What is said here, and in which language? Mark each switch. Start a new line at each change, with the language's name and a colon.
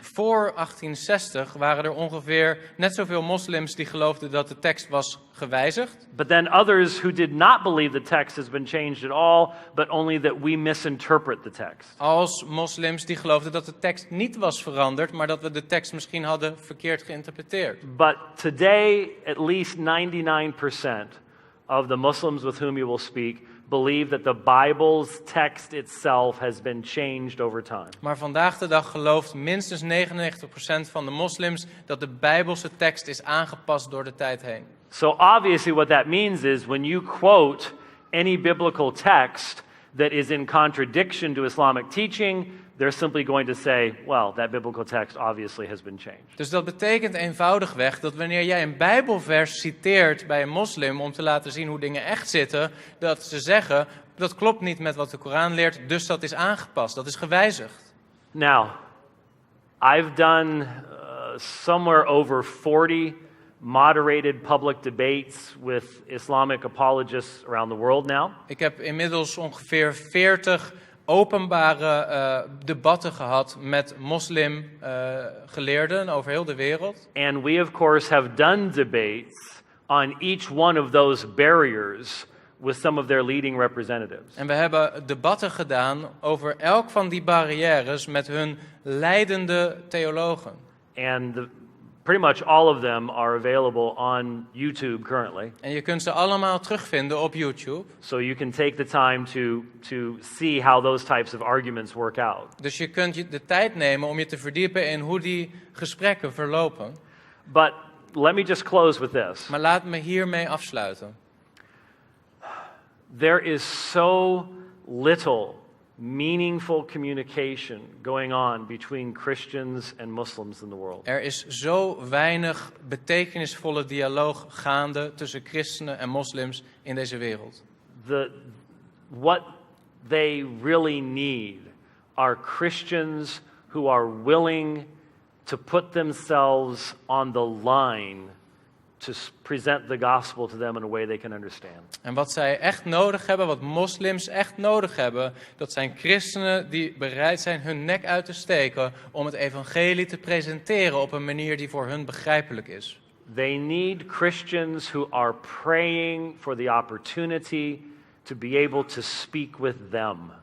Dutch: Voor 1860 waren er ongeveer net zoveel moslims die geloofden dat de tekst was gewijzigd.
English: But then others who did not believe the text has been changed at all, but only that we misinterpret the text.
Dutch: Als moslims die geloofden dat de tekst niet was veranderd, maar dat we de tekst misschien hadden verkeerd geïnterpreteerd.
English: But today, at least 99% of the Muslims with whom you will speak believe that the Bible's text itself has been changed over time.
Dutch: Maar vandaag de dag gelooft minstens 99% van de moslims dat de Bijbelse tekst is aangepast door de tijd heen.
English: So obviously what that means is when you quote any biblical text that is in contradiction to Islamic teaching, they're simply going to say, well, that biblical text obviously has been changed.
Dutch: Dus dat betekent eenvoudigweg dat wanneer jij een Bijbelvers citeert bij een moslim om te laten zien hoe dingen echt zitten, dat ze zeggen, dat klopt niet met wat de Koran leert, dus dat is aangepast, dat is gewijzigd.
English: Now, I've done somewhere over 40 moderated public debates with Islamic apologists around the world now.
Dutch: Ik heb inmiddels ongeveer 40 openbare debatten gehad met moslimgeleerden over heel de wereld.
English: And we of course have done debates on each one of those barriers with some of their leading representatives.
Dutch: En we hebben debatten gedaan over elk van die barrières met hun leidende theologen.
English: And pretty much all of them are available on YouTube currently.
Dutch: En je kunt ze allemaal terugvinden op YouTube.
English: So you can take the time to see how those types of arguments work out.
Dutch: Dus je kunt de tijd nemen om je te verdiepen in hoe die gesprekken verlopen.
English: But let me just close with this.
Dutch: Maar laat me hiermee afsluiten.
English: There is so little meaningful communication going on between Christians and Muslims in the world.
Dutch: Er is zo weinig betekenisvolle dialoog gaande tussen christenen en moslims in deze wereld.
English: What they really need are Christians who are willing to put themselves on the line to present the gospel to them in a way they can understand.
Dutch: En wat zij echt nodig hebben, wat moslims echt nodig hebben, dat zijn christenen die bereid zijn hun nek uit te steken om het evangelie te presenteren op een manier die voor hun begrijpelijk is.
English: They need Christians who are praying for the opportunity to be able to speak with them.